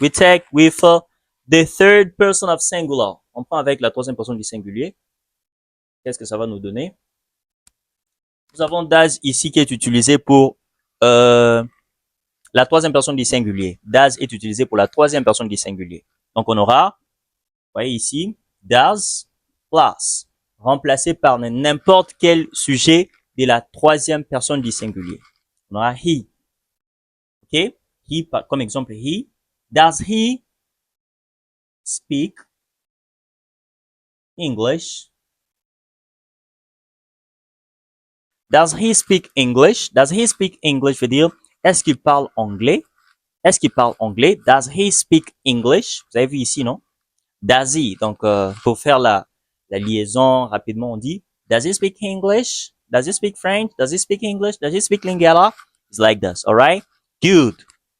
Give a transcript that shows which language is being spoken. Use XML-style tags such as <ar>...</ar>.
<en>We take with the third person of singular.</en> <fr>On prend avec la troisième personne du singulier. Qu'est-ce que ça va nous donner? Nous avons does ici qui est utilisé pour la troisième personne du singulier. Does est utilisé pour la troisième personne du singulier. Donc on aura, vous voyez ici, does plus, remplacé par n'importe quel sujet de la troisième personne du singulier. On aura he. OK? He, comme exemple, he.</fr> <en>Does he speak English? Does he speak English? Does he speak English</en> <fr>veut dire, est-ce qu'il parle anglais? Est-ce qu'il parle anglais?</fr> <en>Does he speak English?</en> <fr>Vous avez vu ici, non?</fr> <en>Does he?</en> <fr>Donc, pour faire la liaison rapidement, on dit,</fr> <en>does he speak English? Does he speak French? Does he speak English? Does he speak Lingala? It's like this, alright? Good.</en>